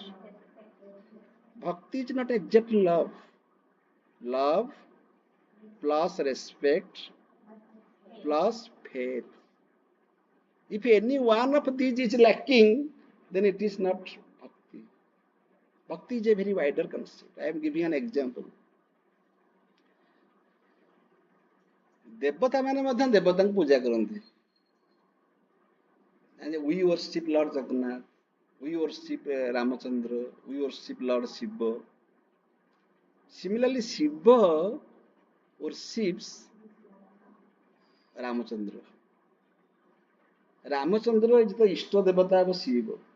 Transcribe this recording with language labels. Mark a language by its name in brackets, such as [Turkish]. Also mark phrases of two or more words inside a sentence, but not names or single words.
[English] Bhakti is not exact love. Love, plus respect plus faith. If any one of these is lacking, then it is not bhakti. Bhakti is a very wider concept. I am giving an example. [Odia] ଦେବତା ମାନେ ମଧ୍ୟ ଦେବତାଙ୍କୁ ପୂଜା କରନ୍ତି. [English] And we worship Lord Jagannath, we worship Ramachandra, we worship Lord Shiva. Similarly, Shiva worships Ramachandra. Ramachandra is the [Sanskrit] इष्ट देवता [English] of Shiva.